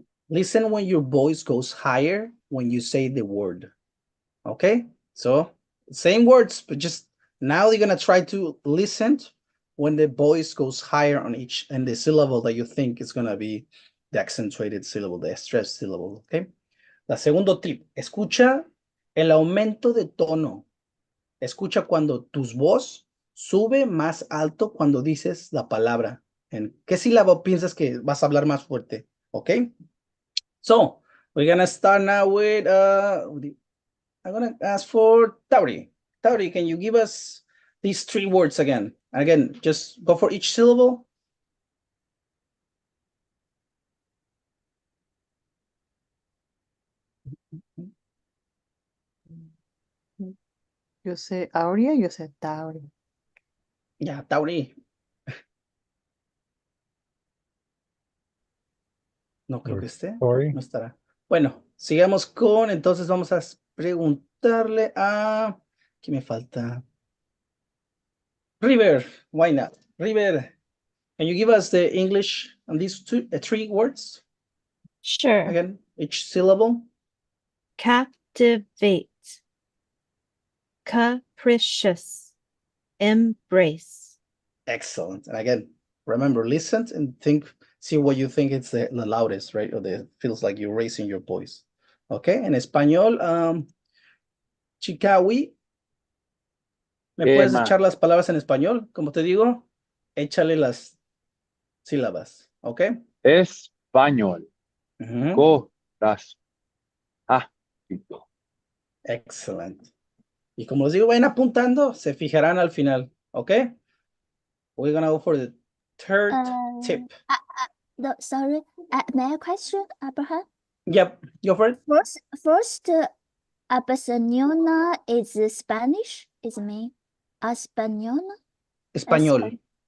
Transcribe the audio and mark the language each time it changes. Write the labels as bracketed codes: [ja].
[en] Listen when your voice goes higher when you say the word. Okay? So, same words, but just now you're going to try to listen when the voice goes higher on each and the syllable that you think is going to be the accentuated syllable, the stressed syllable. Okay? [es] La segundo tip, escucha el aumento de tono. Escucha cuando tu voz sube más alto cuando dices la palabra. ¿En qué sílaba piensas que vas a hablar más fuerte? [en] Okay? So, we're going to start now with, I'm going to ask for Tauri. Tauri, can you give us these 3 words again? Again, just go for each syllable. [es] yo sé Aurea, yo sé Tauri. Ya, Tauri. No creo que esté. [en] Sorry. [es] No estará. Bueno, sigamos con, entonces vamos a preguntarle a, ¿qué me falta? [en] River, why not? River, can you give us the English on these 3 words? Sure. Again, each syllable. Captivate. Capricious. Embrace. Excellent. And again, remember, listen and think, see what you think it's the loudest, right? Or feels like you're raising your voice. [es] Okay, en español, Chicawi, ¿me puedes echar las palabras en español? Como te digo, échale las sílabas, ¿ok? Español. Corazón. Excelente. Y como les digo, vayan apuntando, se fijarán al final, ¿ok? [en] We're gonna go for the third tip. Sorry, may I question, Abraham? Yep, go for it. First, Barcelona is Spanish, is me. [es] Español? Español.